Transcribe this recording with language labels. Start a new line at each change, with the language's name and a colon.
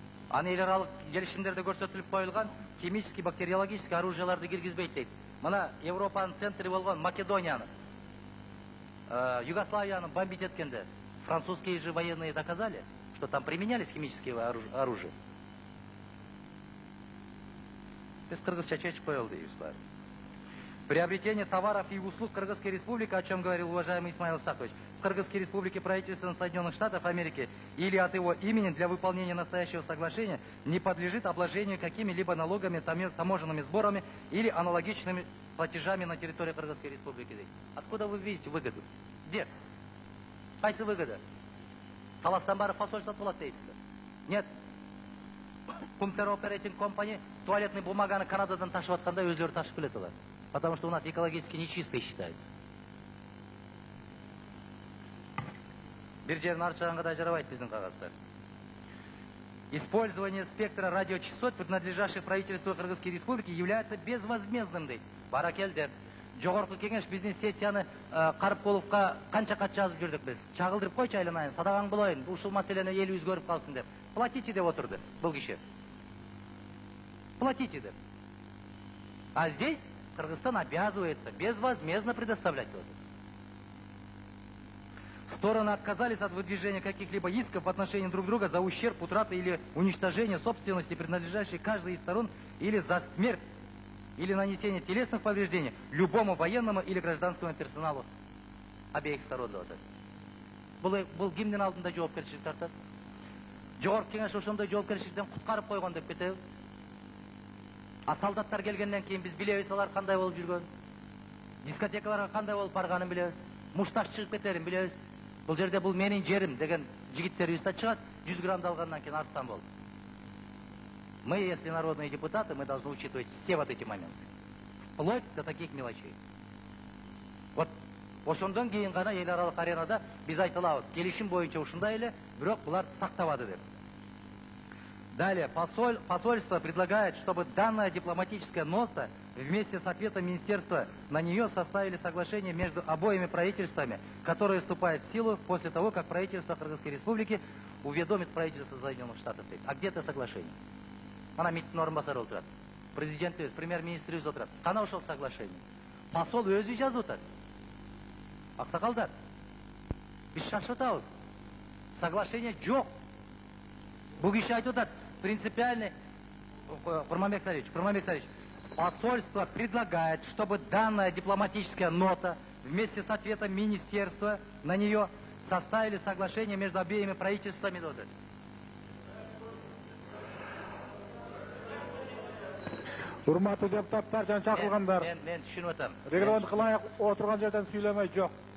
Kyrgyz: Аны эл аралык келишимдерде көрсөтүлүп коюлган химический, бактериологический оружияларды киргизбейт дейт. Мына Европанын центри болгон Македонияны, Югославияны бомбить эткенде
Russian: французские же военные доказали, что там применялись химические оружия.
Kyrgyz: Без кыргызча чечип коелду дейбиз баары.
Russian: Приобретение товаров и услуг Кыргызской республики, о чем говорил уважаемый Исмаил Сакович, в Кыргызской республике правительством Соединенных Штатов Америки или от его имени для выполнения настоящего соглашения не подлежит обложению какими-либо налогами, таможенными сборами или аналогичными платежами на территории Кыргызской республики. Откуда вы видите выгоду? Где?
Kyrgyz: Кайсы выгода? Таластан бары посольство болот дейсиздер. Нет. Пумпер Оперейтинг компания туалетный бумаганы Канададан ташып атканда өзлөрү ташып келет алар.
Russian: Потому что у нас экологически нечистой считается.
Kyrgyz: Бир жерин арчыганга да жарабайт биздин кагаздар.
Russian: Использование спектра радиочастот, принадлежащих правительству Кыргызской республики, является безвозмездным дейт.
Kyrgyz: Баракелде. Жогорку кеңеш биздин сессияны Карыпкуловго канча кат жазып жүрдүк биз. Чагылдырып койчу айланайын, садагаң болоюн, ушул маселени эл өзгөрүп калсын деп. Платите деп отурду бул киши. Платите деп.
Russian: А здесь Кыргызстан обязывается безвозмездно предоставлять вот. Стороны отказались от выдвижения каких-либо исков в отношении друг друга за ущерб, утраты или уничтожение собственности, принадлежащей каждой из сторон, или за смерть, или нанесение телесных повреждений любому военному или гражданскому персоналу обеих сторон.
Kyrgyz: Бул кимдин алдында жоопкерчилик тартат? Жогорку кеңеш ошондой жоопкерчиликтен куткарып койгон деп кетеби? А солдаттар келгенден кийин биз билебиз алар кандай болуп жүргөн. Дискотекаларга кандай болуп барганын билебиз. Мушташ чыгып кетерин билебиз. Бул жерде бул менин жерим деген жигиттерибиз да чыгат. 100 граммды алгандан кийин арстан болду.
Russian: Мы, если народные депутаты, мы должны учитывать все вот эти моменты. Вплоть до таких мелочей.
Kyrgyz: Вот ошондон кийин гана эл аралык аренада биз айта алабыз. Келишим боюнча ушундай эле, бирок булар сактабады деп.
Russian: Далее, посольство предлагает, чтобы данная дипломатическая нота вместе с ответом министерства на нее составили соглашение между обоими правительствами, которое вступает в силу после того, как правительство Кыргызской Республики уведомит правительство Соединенных Штатов. А где это соглашение?
Kyrgyz: Она министр орынбасары отырат. Президент өз, премьер-министр өз отырат. Кана ошол соглашение? Посол өзү жазып атат. Аксакалдар, биз шашытабыз. Соглашение жок. Бул киши айтып атат.
Russian: Принципиальный, Курманбек Сарич, посольство предлагает, чтобы данная дипломатическая нота вместе с ответом министерства на нее составили соглашение между обеими правительствами.
Kyrgyz: Урматтуу депутаттар жана чакырылгандар. Мен түшүнүп атам. Регламент кылайык, отурган жерден сүйлөмөй жок.